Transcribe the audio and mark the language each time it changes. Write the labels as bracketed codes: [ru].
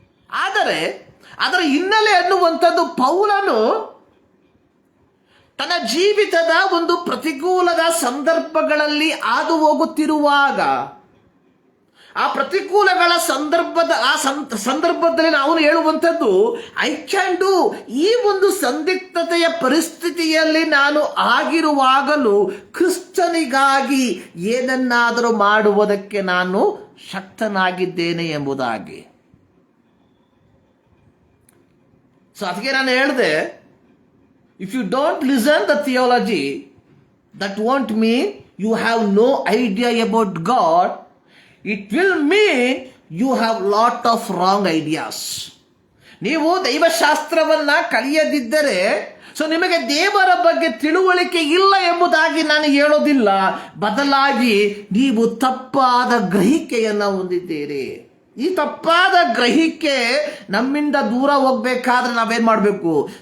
[kn] ಆದರೆ ಅದರ ಹಿನ್ನೆಲೆ ಅನ್ನುವಂಥದ್ದು, ಪೌಲನು ತನ್ನ ಜೀವಿತದ ಒಂದು ಪ್ರತಿಕೂಲದ ಸಂದರ್ಭಗಳಲ್ಲಿ ಹಾದು ಹೋಗುತ್ತಿರುವಾಗ, ಆ ಪ್ರತಿಕೂಲಗಳ ಸಂದರ್ಭದಲ್ಲಿ ಅವನು ಹೇಳುವಂಥದ್ದು, [en] I can do. [kn] ಈ ಒಂದು ಸಂದಿಗ್ಧತೆಯ ಪರಿಸ್ಥಿತಿಯಲ್ಲಿ ನಾನು ಆಗಿರುವಾಗಲೂ ಕ್ರಿಸ್ತನಿಗಾಗಿ ಏನನ್ನಾದರೂ ಮಾಡುವುದಕ್ಕೆ ನಾನು ಶಕ್ತನಾಗಿದ್ದೇನೆ ಎಂಬುದಾಗಿ. [en] so [kn] ಅದಕ್ಕೆ ನಾನು ಹೇಳಿದೆ, [en] if you don't listen the theology, that won't mean you have no idea about God. It will mean you have lot of wrong ideas. [kn] ನೀವು ದೈವಶಾಸ್ತ್ರವನ್ನ ಕಲಿಯದಿದ್ದರೆ, ಸೊ ನಿಮಗೆ ದೇವರ ಬಗ್ಗೆ ತಿಳುವಳಿಕೆ ಇಲ್ಲ ಎಂಬುದಾಗಿ ನಾನು ಹೇಳೋದಿಲ್ಲ. ಬದಲಾಗಿ ನೀವು ತಪ್ಪಾದ ಗ್ರಹಿಕೆಯನ್ನ ಹೊಂದಿದ್ದೀರಿ. ಈ ತಪ್ಪಾದ ಗ್ರಹಿಕೆ ನಮ್ಮಿಂದ ದೂರ ಹೋಗ್ಬೇಕಾದ್ರೆ ನಾವೇನ್ ಮಾಡಬೇಕು?